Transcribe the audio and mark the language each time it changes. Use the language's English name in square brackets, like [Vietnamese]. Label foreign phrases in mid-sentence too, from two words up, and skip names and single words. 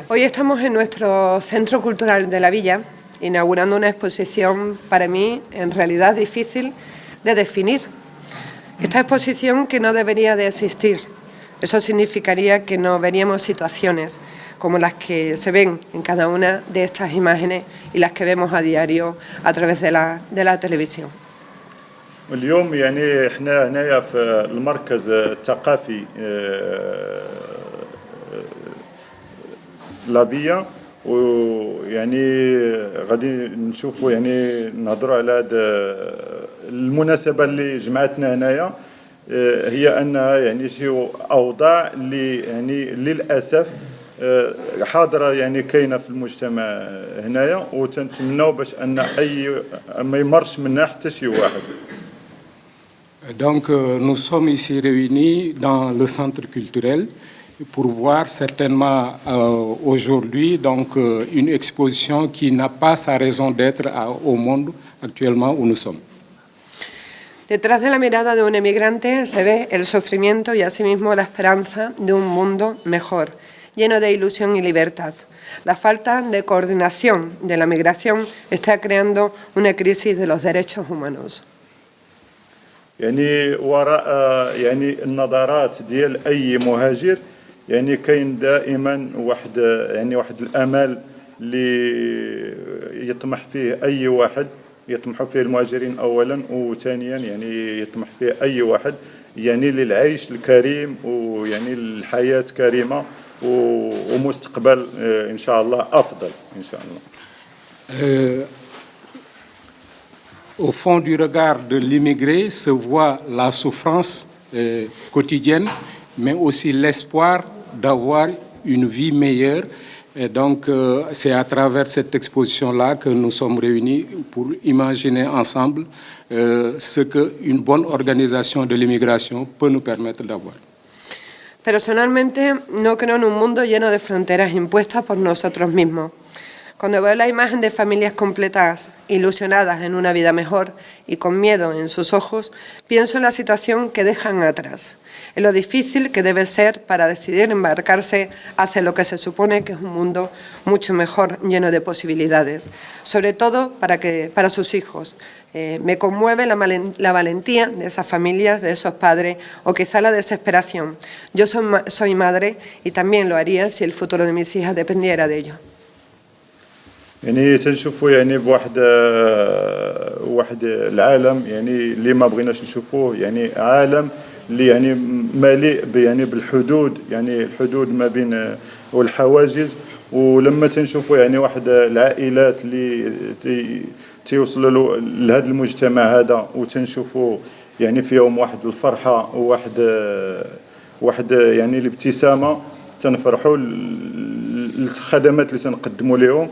[Spanish] Hoy estamos en nuestro Centro Cultural de la Villa, inaugurando una exposición para mí en realidad difícil de definir. Esta exposición que no debería de existir. Eso significaría que no veríamos situaciones como las que se ven en cada una de estas imágenes y las que vemos a diario a través de la televisión. [Arabic] اليوم يعني احنا هنايا في المركز الثقافي لابيا، ويعني غادي نشوفوا يعني نهضروا على هذه المناسبه اللي جمعتنا هنايا. هي انها يعني شي اوضاع اللي يعني للاسف حاضره يعني كاينه في المجتمع هنايا، وتنتمناو باش ان ما يمرش منها حتى شي واحد. [French] Donc, nous sommes ici réunis dans le centre culturel pour voir certainement aujourd'hui donc, une exposition qui n'a pas sa raison d'être au monde actuellement où nous sommes. [Spanish] Detrás de la mirada de un emigrante se ve el sufrimiento y asimismo la esperanza de un mundo mejor. lleno de ilusión y libertad. La falta de coordinación de la migración está creando una crisis de los derechos humanos. [Arabic] يعني وراء يعني النظرات ديال اي مهاجر يعني كاين دائما واحد الامل اللي يطمح فيه اي واحد، يطمح فيه المهاجرين اولا، وثانيا يعني يطمح فيه اي واحد يعني للعيش الكريم ويعني الحياه كريمه ومستقبل ان شاء الله افضل ان شاء الله. [French] Au fond du regard de l'immigré se voit la souffrance quotidienne, mais aussi l'espoir d'avoir une vie meilleure. Et donc, c'est à travers cette exposition-là que nous sommes réunis pour imaginer ensemble ce qu'une bonne organisation de l'immigration peut nous permettre d'avoir. [Spanish] Personalmente, no creo en un mundo lleno de fronteras impuestas por nosotros mismos. Cuando veo la imagen de familias completas, ilusionadas en una vida mejor y con miedo en sus ojos, pienso en la situación que dejan atrás, en lo difícil que debe ser para decidir embarcarse hacia lo que se supone que es un mundo mucho mejor, lleno de posibilidades, sobre todo para sus hijos. Me conmueve la valentía de esas familias, de esos padres, o quizá la desesperación. Yo soy madre y también lo haría si el futuro de mis hijas dependiera de ello. [Arabic] يعني تنشوفوا يعني بواحد العالم يعني اللي ما بغيناش نشوفوه، يعني عالم اللي يعني مليء يعني بالحدود، يعني الحدود ما بين والحواجز. ولما تنشوفوا يعني واحد العائلات اللي تيوصلوا لهذا المجتمع هذا وتنشوفوا يعني فيهم واحد الفرحة وواحد يعني الابتسامة، تنفرحوا الخدمات اللي تنقدموا لهم.